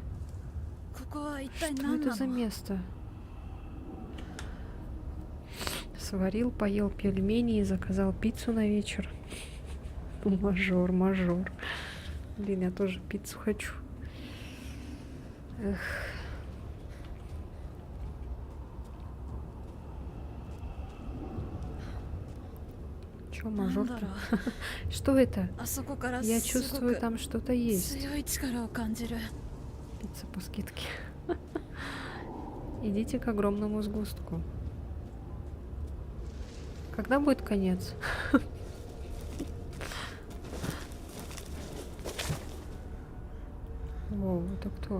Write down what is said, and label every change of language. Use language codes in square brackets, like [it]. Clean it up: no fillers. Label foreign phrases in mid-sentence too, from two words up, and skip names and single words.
[ja] ここは一体 [ru] Что [ja] 何 [ru] это [ja] な [ru] за [ja] の [ru] место? Сварил, поел пельмени и заказал пиццу на вечер. Мажор, мажор. Блин, я тоже пиццу хочу. Эх. Чё, [ja] なんだ [ru] мажор? [ja] ろう [ru] Что это? [ja] あそこから [ru] Я [ja] すご [ru] чувствую, [ja] く [ru] там что-то есть. [ja] 強い力を感じる [ru] Пицца по скидке. Идите к огромному сгустку. Когда будет конец? Воу, это кто?